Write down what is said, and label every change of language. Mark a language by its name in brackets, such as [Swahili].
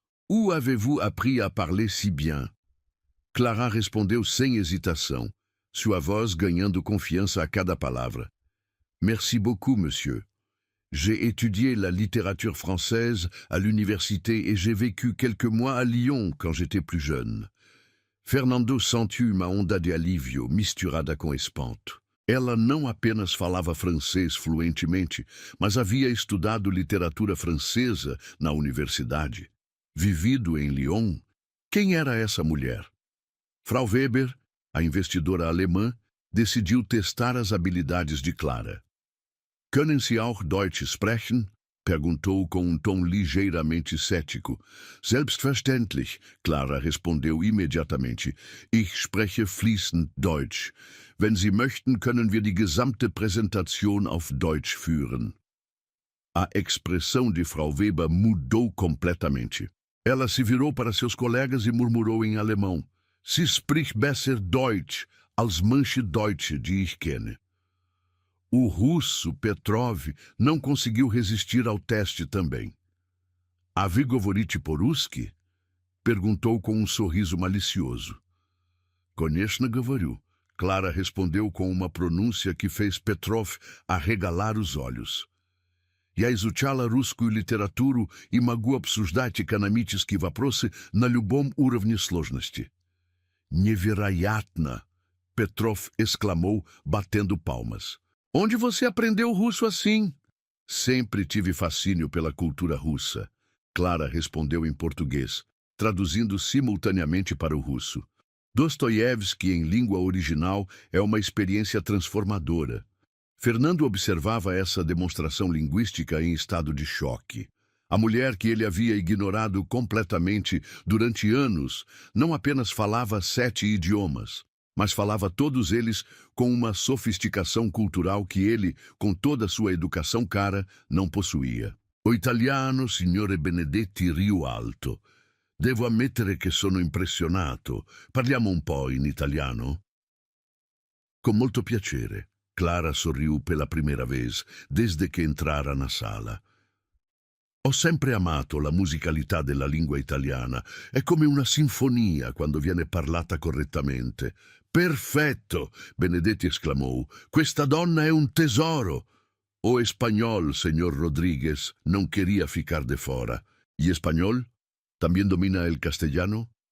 [French] Où avez-vous appris à parler si bien? [Portuguese] Clara respondeu sem hesitação, sua voz ganhando confiança a cada palavra. [French] Merci beaucoup, monsieur. J'ai étudié la littérature française à l'université et j'ai vécu quelques mois à Lyon quand j'étais plus jeune. [Portuguese] Fernando sentiu uma onda de alívio misturada com espanto. Ela não apenas falava francês fluentemente, mas havia estudado literatura francesa na universidade. Vivido em Lyon, quem era essa mulher? Frau Weber, a investidora alemã, decidiu testar as habilidades de Clara. [German] Können Sie auch Deutsch sprechen? [Portuguese] Perguntou com tom ligeiramente cético. [German] Selbstverständlich, [Portuguese] Clara respondeu imediatamente. [German] Ich spreche fließend Deutsch. Wenn Sie möchten, können wir die gesamte Präsentation auf Deutsch führen. [Portuguese] A expressão de Frau Weber mudou completamente. Ela se virou para seus colegas e murmurou em alemão. [German] Sie spricht besser Deutsch als manche Deutsche, die ich kenne. [Portuguese] O russo Petrov não conseguiu resistir ao teste também. [Russian] A vy govorite po-ruski? [Portuguese] Perguntou com um sorriso malicioso. [Russian] Конечно, говорю. [Portuguese] Clara respondeu com uma pronúncia que fez Petrov arregalar os olhos. [Russian] Я изучала русскую литературу и могу обсуждать экономические вопросы на любом уровне сложности. Невероятно! [Portuguese] Petrov exclamou, batendo palmas. Onde você aprendeu russo assim? Sempre tive fascínio pela cultura russa. Clara respondeu em português, traduzindo simultaneamente para o russo. Dostoiévski em língua original é uma experiência transformadora. Fernando observava essa demonstração linguística em estado de choque. A mulher que ele havia ignorado completamente durante anos não apenas falava 7 idiomas, mas falava todos eles com uma sofisticação cultural que ele, com toda sua educação cara, não possuía. O italiano, signore Benedetti, riu alto. [Italian] Devo ammettere che sono impressionato. Parliamo un po' in italiano? Con molto piacere. [Portuguese] Clara sorriu pela primeira vez, desde que entrara na sala. [Italian] Ho sempre amato la musicalità della lingua italiana. È come una sinfonia quando viene parlata correttamente. Perfetto! Benedetti esclamou. Questa donna è un tesoro! [Portuguese] O espanhol, senhor Rodrigues, não queria ficar de fora. E espanhol? Também domina [Spanish] el castellano?